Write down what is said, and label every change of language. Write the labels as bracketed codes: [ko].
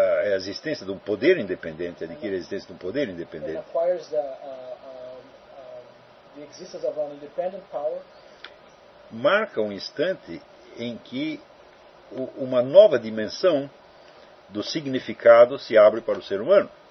[pt] a existência de um poder independente, adquire a existência de um poder independente. [en] And acquires the existence of an independent power. [pt] Marca um instante em que uma nova dimensão do significado se abre para o ser humano.